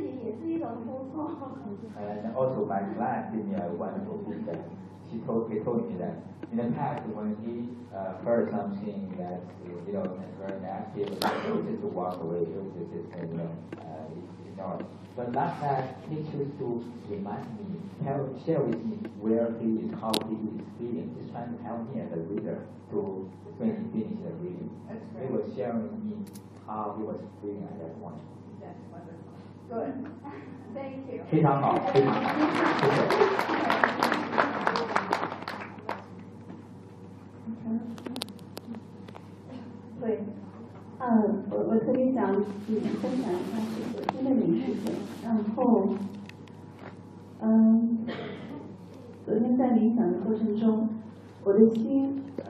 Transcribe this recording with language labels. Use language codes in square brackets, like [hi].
[zh] 然后昨天呢，他就带着爱告诉我，他不舒服了，他开始烦躁，不想听了。然后他对自己也是一种突破。And [en] also my client gave me a wonderful feedback. He told me that in the past when he heard something that very negative, he chose to walk away. He chose to ignore. But last night he chose to remind me, share with me where he is, how he is feeling. He's trying to help me as a reader to. When he finished the reading, he was sharing me how he was feeling at that point. That's wonderful. Good. Thank you. [zh] 非常好，非常好。对，我特别想分享一下这个灵性，然后昨天在冥想的过程中，我的心。